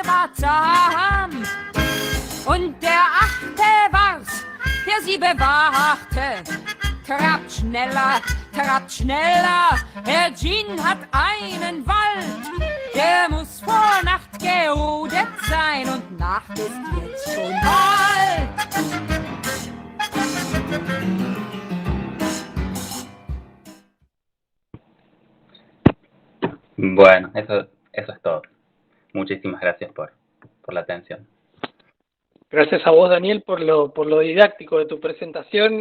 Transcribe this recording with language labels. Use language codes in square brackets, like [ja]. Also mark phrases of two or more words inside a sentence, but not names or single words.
[de] war zahm und der 8. war's, der 7 wachte. Trappt schneller, Herr Jean hat einen Wald, der muss vor Nacht geodet sein und Nacht ist jetzt schon bald. [es] Bueno, eso es todo. Muchísimas gracias por la atención. Gracias a vos, Daniel, por lo didáctico de tu presentación.